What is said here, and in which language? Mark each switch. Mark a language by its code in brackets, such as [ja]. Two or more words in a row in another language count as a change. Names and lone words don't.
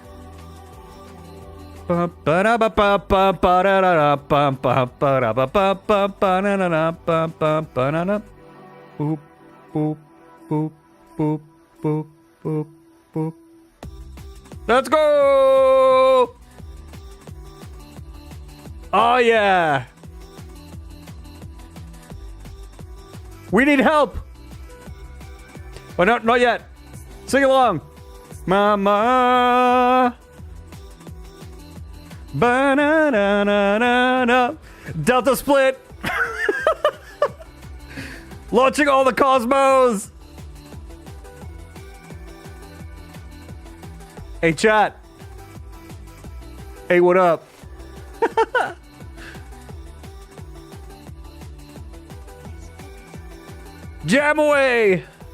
[en] Boop, boop, boop, boop, boop, boop, boop. Let's go! Oh, yeah. We need help. Oh, no, not yet. Sing along. Mama. Ba-na-na-na-na-na. Delta split. Launching all the cosmos. Hey, chat. Hey, what up? Jam away.